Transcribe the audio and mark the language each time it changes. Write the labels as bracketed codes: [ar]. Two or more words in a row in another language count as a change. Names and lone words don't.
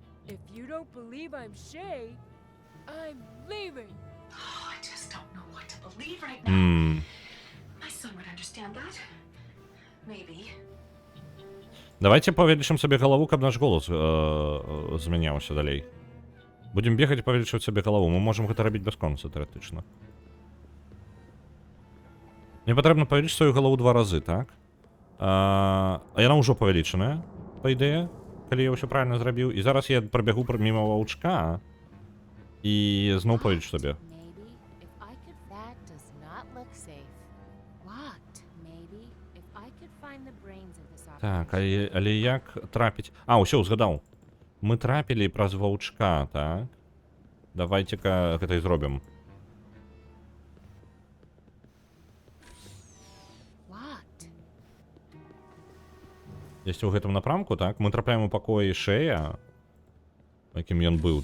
[en] If you don't believe I'm Shay, I'm leaving. Oh, I just don't know what to believe right now. My son would understand that. Maybe. [be] Давайте павялічым сабе галаву, каб наш голас змяняўся далей. Будзем бегаць і павялічваць сабе галаву. Мы можам гэта рабіць бясконца, тэарэтычна. Мне патрэбна павялічыць сваю галаву 2 разы, так? А яна ўжо павялічаная, па ідэе, калі я ўсё правільна зрабіў. І зараз я прабягу міма ваўчка і зноў павялічу сабе. [en] Maybe if I could. That does not look safe. Locked. Maybe if I could find the brains of this [be] Так, [en] operation. [be] але як трапіць... А, ўсё, узгадаў. Мы трапілі праз ваўчка, так? Давайце-ка гэта і зробім. [en] Locked. [be] Есці ў гэтым напрамку, так? Мы трапляем у пакоі Шэя, якім ён быў.